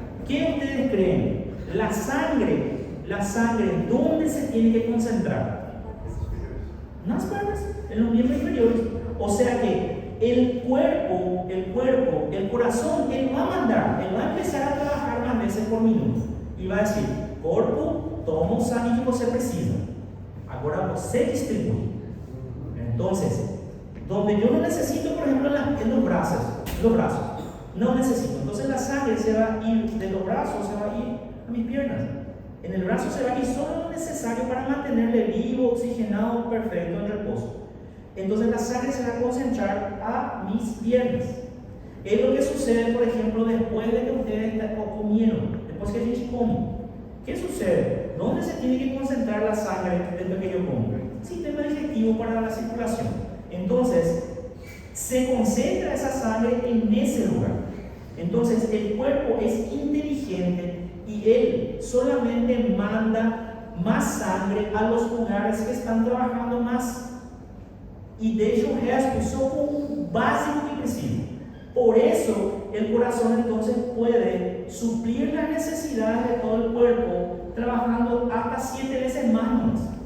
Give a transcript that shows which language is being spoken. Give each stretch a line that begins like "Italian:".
Spanish: ¿qué ustedes creen? La sangre, ¿dónde se tiene que concentrar? En las piernas, en los miembros inferiores. O sea que el cuerpo, el corazón, él va a empezar a trabajar más veces por minuto. Y va a decir,
Portuguese: corpo, toma o sangue que você precisa. Agora você distribui.
Spanish: Entonces, donde yo no necesito, por ejemplo, en los brazos, no necesito. Entonces la sangre se va a ir de los brazos, se va a ir a mis piernas. En el brazo se va a ir solo lo necesario para mantenerle vivo, oxigenado, perfecto, en reposo. Entonces la sangre se va a concentrar a mis piernas. Es lo que sucede, por ejemplo, después de que ustedes comieron,
Portuguese: después que a gente come.
Spanish: ¿Qué sucede? ¿Dónde se tiene que concentrar la sangre después que yo como? Sistema digestivo para la circulación. Entonces, se concentra esa sangre en ese lugar. Entonces, el cuerpo es inteligente y él solamente manda más sangre a los lugares que están trabajando más.
Portuguese: Y deixa o resto só com o básico que precisa.
Spanish: Por eso, el corazón entonces puede suplir las necesidades de todo el cuerpo trabajando hasta 7 veces más.